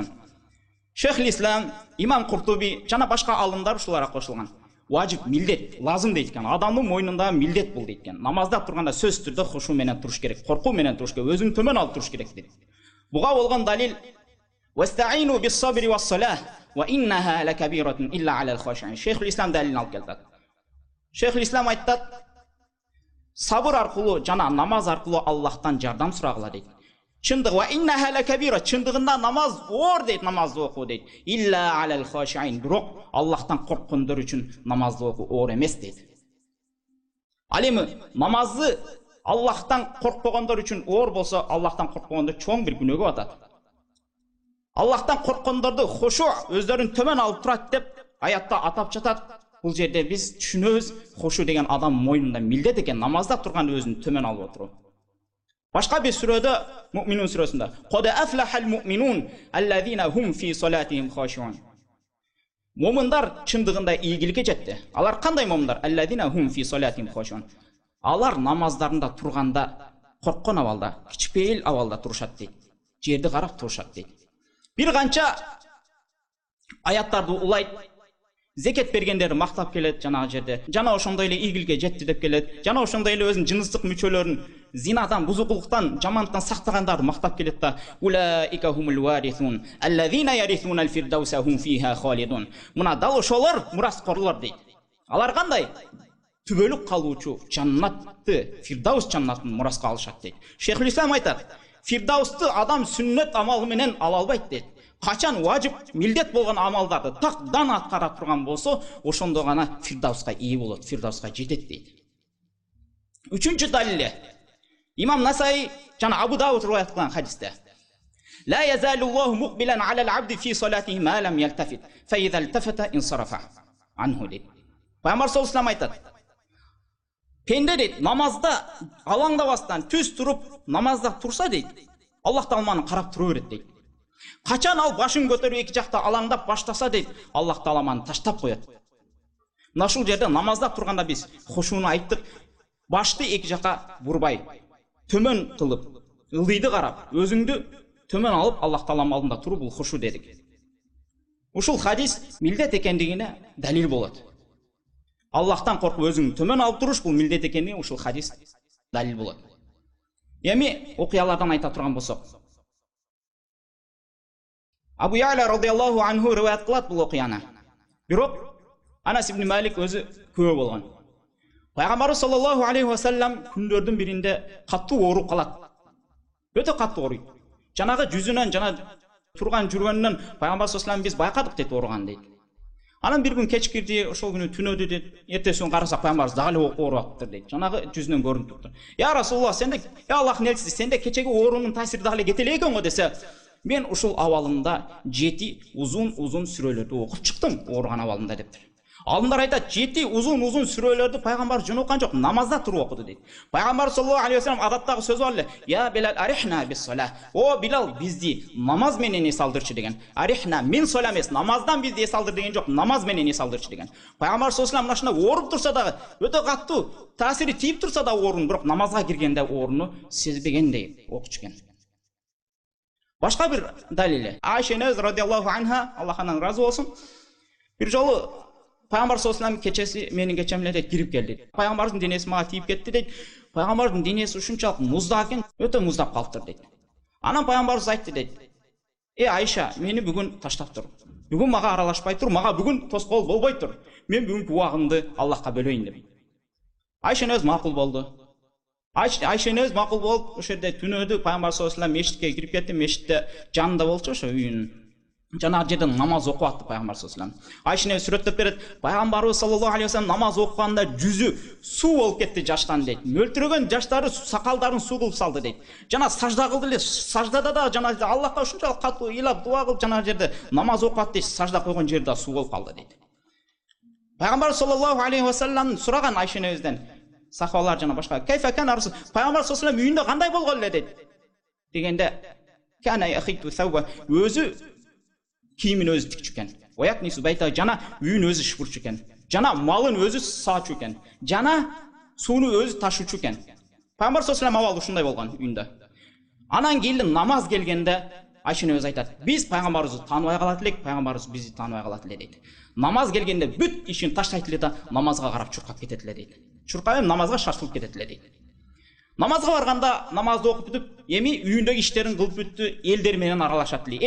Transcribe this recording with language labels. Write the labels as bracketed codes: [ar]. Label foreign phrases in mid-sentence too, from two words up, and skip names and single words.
[ky] Шейх Ислам, Имам Куртуби жана башка алымдар ушуларга кошулган. Важип, милдет, лазым дейт экен. Адамдын мойнунда милдет бул дейт экен. Намазда турганда сөзсүз түрдө хушу менен туруш керек, коркуу менен туруш керек, өзүн төмөн алып туруш керек дейт. [ar] Буга болгон далил واستعينوا بالصبر والصلاة وإنها لكبيرة إلا على الخاشعين. [ky] Шейх Ислам далилин алып келди. Шейх Ислам айтат, сабыр аркылуу жана намаз аркылуу Аллахтан жардам сурагыла дейт. Чындык [ar] وإنها لكبيرة, [ky] чындыгында намаз оор дейт, намазды окуу дейт. [ar] إلا على الخاشعين, [ky] бирок Аллахтан корккондор үчүн намазды окуу оор эмес дейт. Ал эми намазды Аллахтан коркпогондор үчүн оор болсо, Аллахтан коркпогондор чоң бир күнөөгө батат. Аллахтан корккондорду хушу өздөрүн төмөн алып турат деп аятта атап жатат. Бул жерде биз түшүнөбүз, хушу деген адам мойнунда милдет экен, намазда турган өзүн төмөн алып отуруу. Башка бир сүрөдө, Муъминун сүрөсүндө, [ar] "قد أفلح المؤمنون الذين هم في صلاتهم خاشعون." [ky] Муъминдар чындыгында ийгиликке жетти. Алар кандай муъминдар? [ar] الذين هم في صلاتهم خاشعون. [ky] Алар намаздарында турганда корккон абалда, кичпейил абалда турушат дейт. Жерди карап турушат дейт. бир канча аяттарды улайт, зекет бергендерди мактап келет жанагы жерде. Жана ошондой эле ийгиликке жетти деп келет. Жана ошондой эле өзүнүн жыныстык мүчөлөрүн зинадан, бузукулуктан, жамандыктан сактагандарды мактап келет да. [ar] أولئك هم الوارثون الذين يرثون الفردوس هم فيها خالدون. [ky] Мына дал ошолор мураскорлор дейт. Алар кандай? Түбөлүк калуучу жаннатты, Фирдаус жаннатын мураска алышат дейт. Шейхул Ислам айтат, Фирдаусты адам сүннет амалы менен ала албайт дейт. Качан важип, милдет болгон амалдарды тактан аткара турган болсо, ошондо гана Фирдауска ии болот, Фирдауска жетет дейт. Үчүнчү далили Имам Насаи жана Абу Дауд риваят кылган хадисте. [ar] لا يزال الله مقبلا على العبد في صلاته ما لم يلتفت فإذا التفت انصرف عنه дейт. [ky] Пайгамбар [ar] صلى الله عليه [ky] айтат. Пенде дейт, намазда алаңдабастан түз туруп намазда турса дейт, Аллах Тааланы карап тура берет дейт. Качан ал башын көтөрүп эки жакта алаңдап баштаса дейт, Аллах Тааланы таштап коет. Мына ушул жерде намазда турганда биз хушуну айттык, башты эки жака бурбай, төмөн кылып, ылдыйды карап, өзүңдү төмөн алып Аллах Тааланын алдында туруп бул хушу дедик. Ушул хадис милдет экендигине далил болот. Аллахтан коркуп өзүң төмөн алып туруш бул милдет экендигине ушул хадис далил болот. Эми окуялардан айта турган болсок, Абу Я'ля [ar] رضي الله عنه [ky] риваят кылат бул окуяны. Бирок Анас ибн Малик өзү күбө болгон. Пайгамбарыбыз [ar] صلى الله عليه وسلم [ky] күндөрдүн биринде каттуу ооруп калат. Өтө каттуу ооруйт. Жанагы жүзүнөн жана турган жүргөнүнөн Пайгамбар [ar] صلى الله عليه وسلم [ky] биз байкадык дейт ооруган дейт. Анан бир күн кечкирди, ошол күнү түнөдү дейт. Эртесин карасак Пайгамбарыбыз дагы ооруп атыптыр дейт. Жанагы жүзүнөн көрүнүп туруптур. [ar] يا رسول الله, [ky] сенде Аллахтын элчиси, сенде кечеги оорунун таасири дагы кете эле экен го десе, мен ушул абалымда 7 узун сүрөлөрдү окуп чыктым ооруган абалымда дептир. Алдындар айтат, 7 узун сүрөлөрдү Пайгамбар жөн окуган жок, намазда туруп окуду дейт. Пайгамбар [ar] صلى الله عليه وسلم [ky] адаттагы сөзү бар эле, [ar] يا بلال أرحنا بالصلاة. [ky] О Билал, бизди намаз менен эс алдырчы деген. [ar] أرحنا من الصلاة [ky] эмес, намаздан бизди эс алдыр деген жок, намаз менен эс алдырчы деген. Пайгамбар [ar] صلى الله عليه وسلم [ky] мынашында ооруп турса дагы, өтө каттуу таасири тийип турса да оорун, бирок намазга киргенде ооруну сезбегендей окучу экен. Башка бир далили. Айша энебиз [ar] رضي الله عنها, [ky] Аллах андан разы болсун, бир жолу Пайгамбар [ar] صلى الله عليه وسلم [ky] кечеси менин кечем эле дейт, кирип келди. Пайгамбардын денеси мага тийип кетти дейт. Пайгамбардын денеси ушунчалык муздак экен, өтө муздап калыптыр дейт. Анан Пайгамбарыбыз айтты дейт. Айша, мени бүгүн таштап тур. Бүгүн мага аралашпай тур, мага бүгүн тоскоол болбой тур. Мен бүгүнкү убагымды Аллахка бөлөйүн деп. Айша энебиз макул болду. Айша энебиз макул болуп, ошол жерде түнөдү Пайгамбар [ar] صلى الله عليه وسلم [ky] мешитке кирип кетти. Мешитте жанында болчу ошо үйүнүн. Жанагы жерден намаз окуп атты Пайгамбар [ar] صلى الله عليه وسلم. [ky] Айша энебиз сүрөттөп берет. Пайгамбарыбыз [ar] صلى الله عليه وسلم [ky] намаз окуганда жүзү суу болуп кетти жаштан дейт. Мөлтүрөгөн жаштары сакалдарын суу кылып салды дейт. Жана сажда кылды эле. Саждада да жана Аллахка ушунчалык катуу ыйлап дуа кылып жанагы жерде намаз окуп атты, сажда койгон жерде да суу болуп калды дейт. Пайгамбар [ar] صلى الله عليه وسلم [ky] сураган Айша энебизден, сахабалар жана башка, [ar] كيف كان أمره, [ky] Пайгамбар [ar] صلى الله عليه وسلم [ky] үйүндө кандай болгон эле дейт. Дегенде, [ar] كان يخيط ثوبه, [ky] өзү кийимин өзү тикчү экен. [ar] ويكنس بيته, [ky] жана үйүн өзү шыпырчу экен. Жана малын өзү саачу экен. Жана сууну өзү ташуучу экен. Пайгамбар [ar] صلى الله عليه وسلم [ky] абалы ушундай болгон үйүндө. Анан кийин намаз келгенде Айша энебиз айтат, биз Пайгамбарыбызды тааныбай калат элек, Пайгамбарыбыз бизди тааныбай калат эле дейт. Намаз келгенде бүт ишин таштайт эле да намазга карап чуркап кетет эле дейт. Чуркап намазга шашылып кетет эле дейт. Намазга барганда намазды окуп бүтүп, эми үйүндөгү иштерин кылып бүттү, элдер менен аралашат эле.